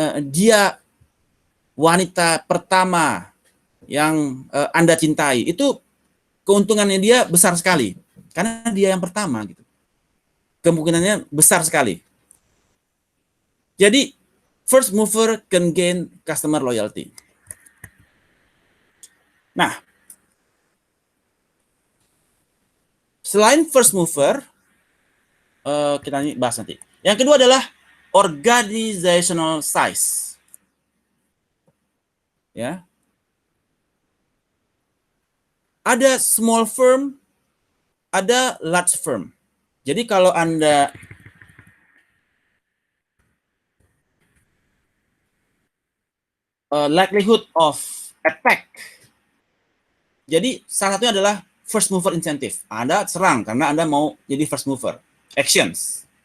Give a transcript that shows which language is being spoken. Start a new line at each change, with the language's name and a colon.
Indonesian: Dia wanita pertama yang Anda cintai, itu keuntungannya dia besar sekali karena dia yang pertama gitu. Kemungkinannya besar sekali. Jadi
English: first mover can gain customer loyalty.
Indonesian: Nah, selain first mover, kita bahas nanti. Yang kedua adalah organizational size. Ya. Ada small firm, ada large firm. Jadi kalau Anda
English: likelihood of attack.
Indonesian: Jadi salah satunya adalah first mover incentive. Anda serang karena Anda mau jadi first mover. Actions.